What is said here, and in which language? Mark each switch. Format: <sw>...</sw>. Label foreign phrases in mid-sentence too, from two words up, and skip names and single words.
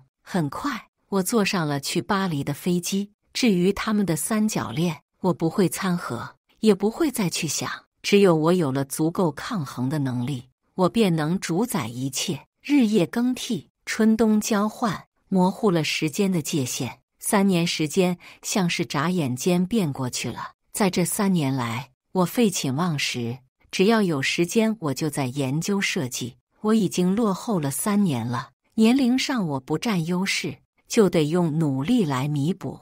<zh>很快，我坐上了去巴黎的飛機。至於他們的三角戀，我不會摻和，也不會再去想。只有我有了足夠抗衡的能力，我便能主宰一切。日夜更替，春冬交換，模糊了時間的界限。3年時間像是眨眼間變過去了。在這3年來，我廢寢忘食，只要有時間我就在研究設計。我已經落後了3年了，年齡上我不佔優勢，就得用努力來彌補。</zh>